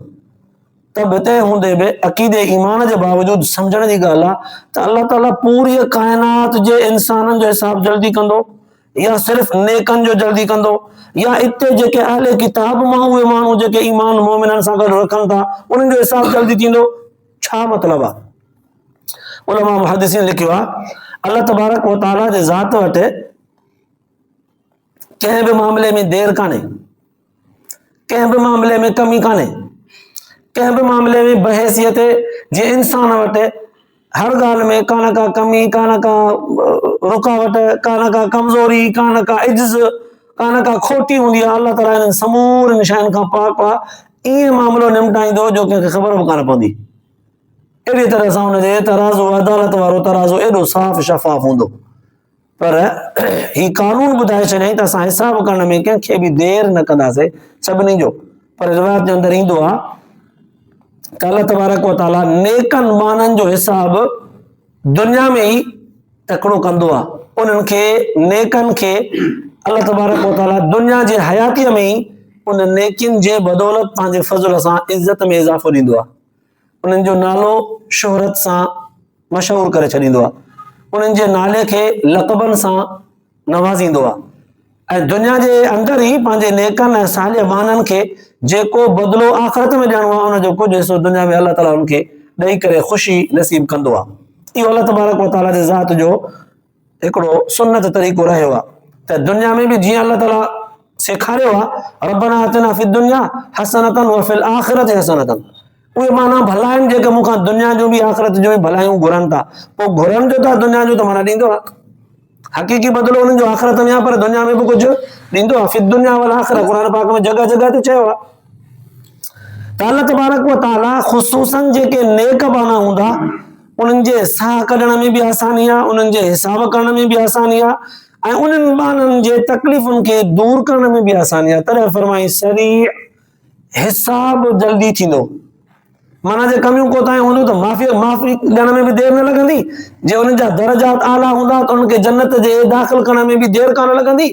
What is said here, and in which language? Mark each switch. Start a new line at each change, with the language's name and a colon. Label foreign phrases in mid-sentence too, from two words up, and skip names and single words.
Sindhi: तब तंहिं हूंदे बि अक़ीदे ईमान जे बावजूदि सम्झण जी ॻाल्हि आहे त अल्लाह ताला पूरी काइनात जे इंसाननि जो हिसाब जल्दी कंदो, या सिर्फ़ नेकनि जो जल्दी कंदो, या इते जेके अहले किताब मां उहे माण्हू जेके ईमान मोमिननि सां गॾु रखनि था उन्हनि जो हिसाब जल्दी थींदो? छा मतिलबु आहे? उलमा मुहद्दिसीन लिखियो आहे
Arabic: الله تبارك وتعالى
Sindhi: जे ज़ात वटि कंहिं बि मामले में देरि कान्हे, कंहिं बि मामले में कमी कान्हे, कंहिं बि मामले में बहैसियत जे इंसान वटि हर ॻाल्हि में का न का कमी, का न का रुकावट, का न का कमज़ोरी, का न का इज्ज़, का न का खोटी हूंदी आहे। अल्लाह ताला इन्हनि समूरनि शयुनि खां पाक आहे, ईअं मामिलो निमटाईंदो जो कंहिंखे ख़बर बि कान पवंदी। अहिड़ी तरह सां हुनजे तराज़ो, अदालत वारो तराज़ो एॾो साफ़ शफ़ाफ़ हूंदो। पर ही कानून ॿुधाए छॾियईं त असां हिसाब करण में कंहिंखे बि देरि न कंदासीं, सभिनी जो। पर रिवायत जे अंदरि ईंदो आहे त
Arabic: الله تبارك وتعالى
Sindhi: नेकनि माननि जो हिसाब दुनिया में ई तकड़ो कंदो आहे। उन्हनि खे नेकनि खे
Arabic: الله تبارك وتعالى
Sindhi: दुनिया जे हयातीअ में ई उन नेकियुनि जे बदौलत पंहिंजे फज़ल सां इज़त में इज़ाफ़ो ॾींदो आहे, उन्हनि जो नालो शोहरत सां मशहूरु करे छॾींदो आहे, उन्हनि जे नाले खे लक़बनि सां नवाज़ींदो आहे, ऐं दुनिया जे अंदरि ई पंहिंजे नेकनि ऐं सालिह माननि खे जेको बदिलो आख़िरत में ॾियणो आहे उनजो कुझु हिसो दुनिया में अल्लाह ताला उनखे ॾेई करे ख़ुशी नसीब कंदो आहे। इहो
Arabic: الله تبارك وتعالى
Sindhi: जे ज़ात जो हिकिड़ो सुन्नत तरीक़ो रहियो आहे त दुनिया में बि जीअं अल्लाह ताला सेखारियो आहे
Arabic: ربنا آتنا في الدنيا حسنة و في الآخرة حسنة,
Sindhi: उहे माना भला आहिनि जेके मूंखां दुनिया जो बि आख़िरत जो बि भलायूं घुरनि था, पोइ घुरनि जो था दुनिया जो त माना ॾींदो आहे, हक़ीक़ी बदिलो उन्हनि जो आख़िरत में आहे, पर दुनिया में बि कुझु ॾींदो आहे।
Arabic: في الدنيا والآخرة
Sindhi: क़ुरान पाक में जगह जगह ते चयो आहे। त
Arabic: الله تبارك وتعالى
Sindhi: ख़ुसूसन जेके नेक बाना हूंदा उन्हनि जे साह कढण में बि आसानी आहे, उन्हनि जे हिसाब करण में बि आसानी आहे, ऐं उन्हनि ॿारनि जे तकलीफ़ुनि खे दूर करण में बि आसानी आहे। तॾहिं फरमाई सरी हिसाब जल्दी थींदो, माना जे कमियूं कोताहियूं हूंदियूं त माफ़ी ॾियण में बि देरि न लॻंदी, जे उन्हनि जा दर्जात आला हूंदा त उन्हनि खे जन्नत जे दाख़िल करण में बि देरि कान लॻंदी।